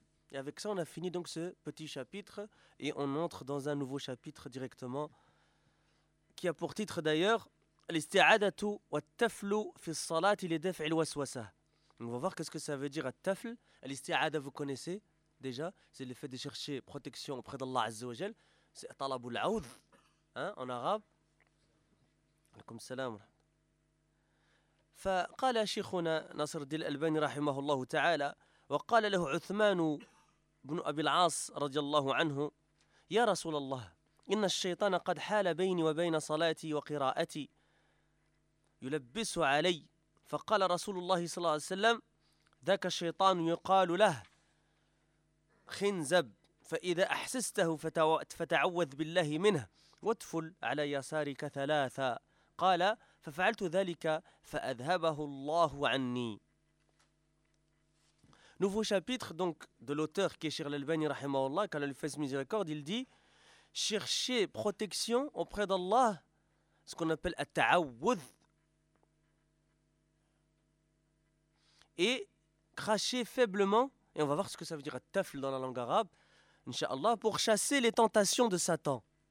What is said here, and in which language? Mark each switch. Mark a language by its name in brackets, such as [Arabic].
[French] Et avec ça, on a fini donc ce petit chapitre et on entre dans un nouveau chapitre directement qui a pour titre d'ailleurs [Arabic] الاستعادة والتفلو في الصلاة لدفع الوسوسة. [French] On va voir qu'est-ce que ça veut dire التفل. الاستعادة, vous connaissez déjà, c'est le fait de chercher protection auprès d'Allah Azza wa Jal. C'est [Arabic] طلب العوض, [French] en arabe. [Arabic] عليكم السلام. فقال شيخنا نصر الدين الألباني رحمه الله تعالى وقال له عثمان بن أبي العاص رضي الله عنه يا رسول الله إن الشيطان قد حال بيني وبين صلاتي وقراءتي يلبس علي فقال رسول الله صلى الله عليه وسلم ذاك الشيطان يقال له خنزب ف فإذا أحسسته فتعوذ بالله منه واتفل على يسارك ثلاثا. قال: ففعلت ذلك فأذهبه الله عني. [French] Nouveau chapitre donc de l'auteur qui est Cheikh l'Albani rahimahullah, qu'Allah lui fasse miséricorde, il dit: chercher protection auprès d'Allah, ce qu'on appelle at-ta'awudh, et cracher faiblement, et on va voir ce que ça veut dire at-tafl dans la langue arabe, inshallah, pour chasser les tentations de Satan.